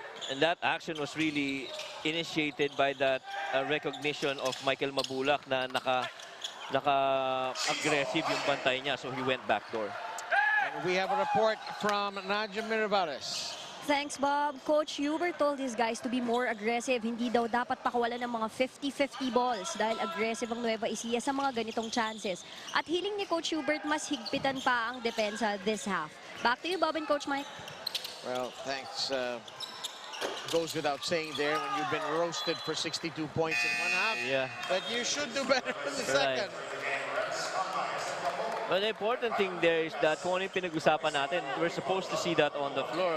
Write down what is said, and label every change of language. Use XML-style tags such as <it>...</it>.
<en>And that action was really initiated by that recognition of Michael Mabulak</en> <tl>na naka-aggressive yung bantay niya,</tl> <en>so he went backdoor. And we have a report from Nadia Miravares. Thanks, Bob. Coach Hubert told his guys to be more aggressive.</en> <tl>Hindi daw dapat pakawalan ng mga 50-50 balls dahil aggressive ang Nueva Ecija sa mga ganitong chances. At hiling ni Coach Hubert, mas higpitan pa ang depensa</tl> <en>this half. Back to you, Bob and Coach Mike. Well, thanks. Goes without saying there when you've been roasted for 62 points in one half. Yeah. But you should do better in the second. But the important thing there is that</en> <tl>kung ano yung pinag-usapan natin,</tl> <en>we're supposed to see that on the floor.</en>